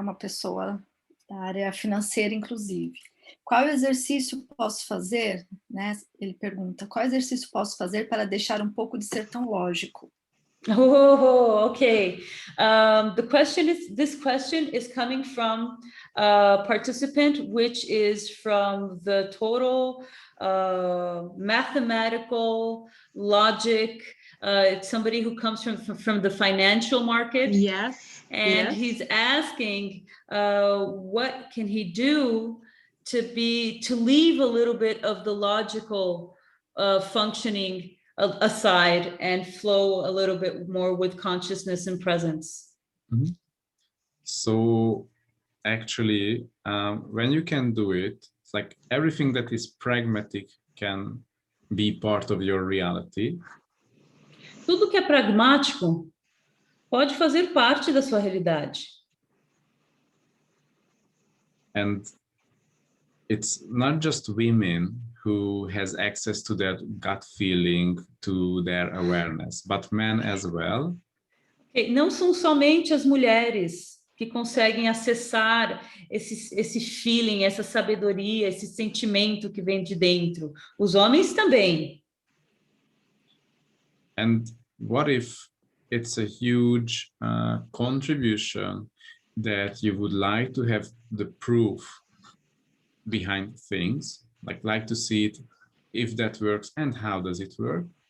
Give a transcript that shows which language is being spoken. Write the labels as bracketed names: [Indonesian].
[Portuguese] Uma pessoa da área financeira, inclusive. Qual exercício posso fazer, né? Ele pergunta, qual exercício posso fazer para deixar um pouco de ser tão lógico? [English] Oh, okay. This question is coming from a participant, which is from the total mathematical logic. It's somebody who comes from the financial market. Yes. And yes. he's asking, what can he do to leave a little bit of the logical functioning aside and flow a little bit more with consciousness and presence. Mm-hmm. So actually, when you can do it, it's like everything that is pragmatic can be part of your reality. [Portuguese] Tudo que é pragmático pode fazer parte da sua realidade. [English] And it's not just women who has access to that gut feeling, to their awareness, but men as well. [Portuguese] Não são somente as mulheres que conseguem acessar esse feeling, essa sabedoria, esse sentimento que vem de dentro. Os homens também. [English] And what if it's a huge contribution that you would like to have the proof behind things, like to see it, if that works and how does it work?